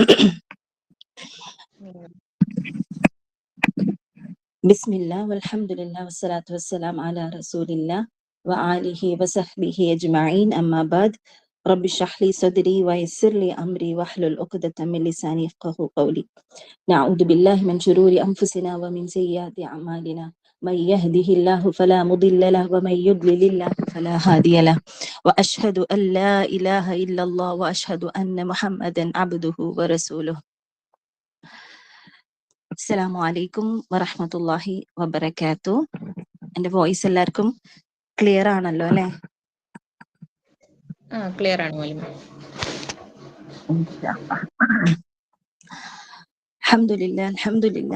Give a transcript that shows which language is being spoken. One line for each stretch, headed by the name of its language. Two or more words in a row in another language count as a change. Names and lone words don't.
Arabic: بسم الله والحمد لله والصلاة والسلام على رسول الله وآله وصحبه أجمعين. أما بعد. رب اشرح لي صدري ويسر لي أمري واحلل عقدة من لساني يفقهوا قولي. نعوذ بالله من شرور أنفسنا ومن سيئات أعمالنا. من يهده الله فلا مضل له ومن يضلل الله فلا هادي له وأشهد أن لا إله إلا الله وأشهد أن محمدا عبده ورسوله. السلام عليكم ورحمة الله وبركاته.
Malayalam: എൻ്റെ വോയിസ് എല്ലാവർക്കും ക്ലിയർ ആണല്ലോ അല്ലേ? ക്ലിയർ ആണ് മാലിമ.
Arabic: الحمد لله الحمد لله.